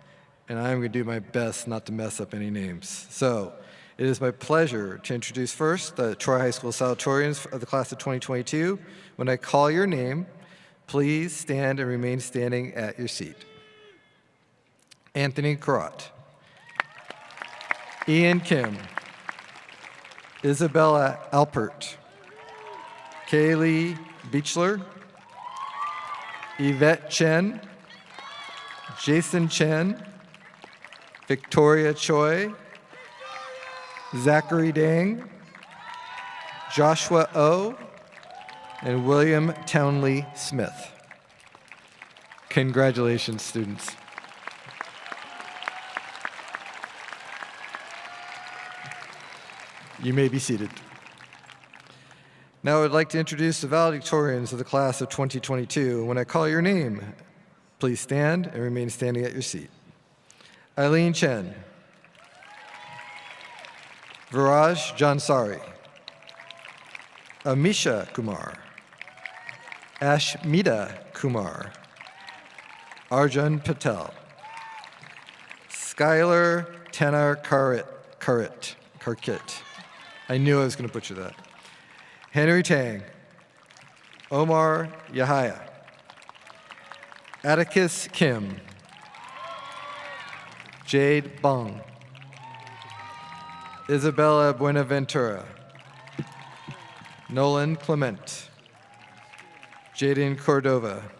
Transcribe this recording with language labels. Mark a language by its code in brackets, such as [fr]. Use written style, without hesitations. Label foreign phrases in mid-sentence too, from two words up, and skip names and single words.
[en] And I'm going to do my best not to mess up any names. So, it is my pleasure to introduce first the Troy High School Salutatorians of the class of 2022. When I call your name, please stand and remain standing at your seat. Anthony Carrot, Ian Kim, Isabella Alpert, Kaylee Beechler, Ivette Chen, Jason Chen, Victoria Choi, Zachary Dang, Joshua O, and William Townley Smith. Congratulations, students. You may be seated. Now I'd like to introduce the valedictorians of the class of 2022. When I call your name, please stand and remain standing at your seat. Eileen Chen, Viraj Jansari, Amisha Kumar, Ashmita Kumar, Arjun Patel, Skylar Tanar Karkit. I knew I was going to butcher that. Henry Tang, Omar Yahaya, Atticus Kim, Jade Bong, Isabella Buenaventura, Nolan Clement, Jaden Cordova,